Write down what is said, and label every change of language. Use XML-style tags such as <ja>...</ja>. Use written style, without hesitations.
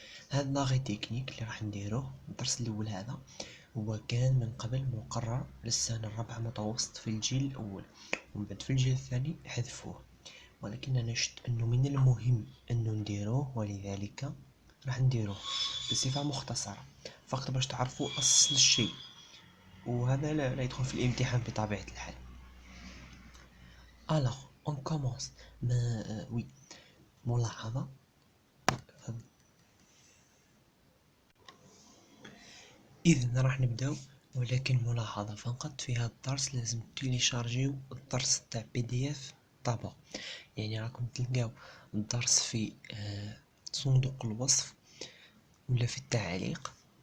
<ar>هاد لاغي تكنيك اللي راح نديروه الدرس الاول هذا هو كان من قبل مقرر للسنه الرابعه متوسط في الجيل الاول، ومن بعد في الجيل الثاني حذفوه، ولكن انا شفت انه من المهم انه نديروه، ولذلك راح نديروه بصفه مختصره فقط باش تعرفوا اصل الشيء، وهذا لا يدخل في الامتحان بطبيعه الحال.</ar> <fr>alors on commence oui</fr> <ar>ملاحظه. اذا راح نبداو، ولكن ملاحظه فقط في هذا الدرس لازم تيليشارجيو الدرس تاع PDF طبعا، يعني راكم تلقاو الدرس في صندوق الوصف ولا في التعليق.</ar>